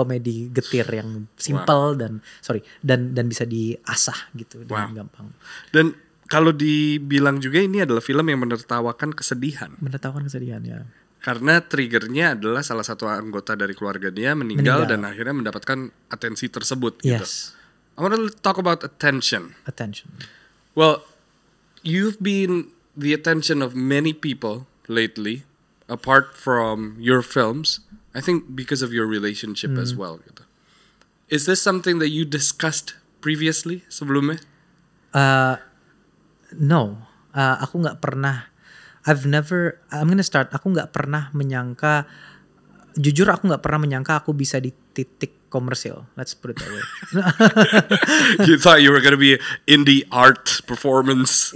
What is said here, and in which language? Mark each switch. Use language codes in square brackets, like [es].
[id] komedi getir yang simple dan bisa diasah gitu dengan gampang. Dan kalau dibilang juga ini adalah film yang menertawakan kesedihan. Menertawakan kesedihan ya. Karena triggernya adalah salah satu anggota dari keluarga dia meninggal. Dan akhirnya mendapatkan atensi tersebut gitu. [en] Yes. I want to talk about attention. Attention. Well, you've been the attention of many people lately, apart from your films. I think because of your relationship as well. Gitu. Is this something that you discussed previously sebelumnya? No, [id] aku nggak pernah. [en] I'm gonna start. [id] Aku nggak pernah menyangka. Jujur aku nggak pernah menyangka aku bisa di titik komersil. [en] Let's put it that way. You thought you were going to be in the art performance,